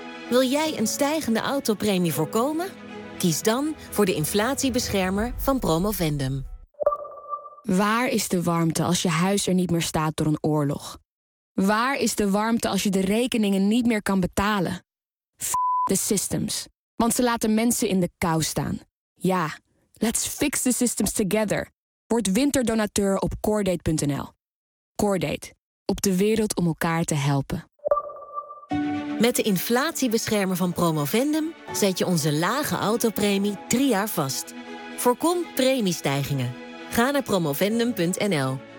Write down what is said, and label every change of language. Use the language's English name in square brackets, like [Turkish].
[Dutch] Wil jij een stijgende autopremie voorkomen? Kies dan voor de inflatiebeschermer van Promovendum. Waar is de warmte als je huis er niet meer staat door een oorlog? Waar is de warmte als je de rekeningen niet meer kan betalen? [English] F*** the systems. [Dutch] Want ze laten mensen in de kou staan. [English] Ja, let's fix the systems together. [Dutch] Word winterdonateur op Cordate.nl. Cordate. Op de wereld om elkaar te helpen. Met de inflatiebeschermer van Promovendum zet je onze lage autopremie 3 jaar vast. Voorkom premiestijgingen. Ga naar promovendum.nl.